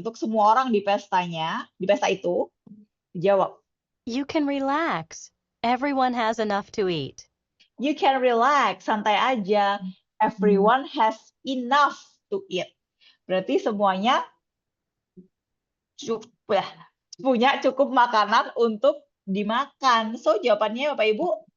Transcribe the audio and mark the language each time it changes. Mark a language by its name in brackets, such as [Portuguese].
[Indonesian] Untuk semua orang di pestanya, di pesta itu? Jawab. [English] You can relax. Everyone has enough to eat. You can relax, [Indonesian] santai aja. [English] Everyone has enough to eat. [Indonesian] Berarti semuanya punya cukup makanan untuk dimakan. So, jawabannya Bapak Ibu?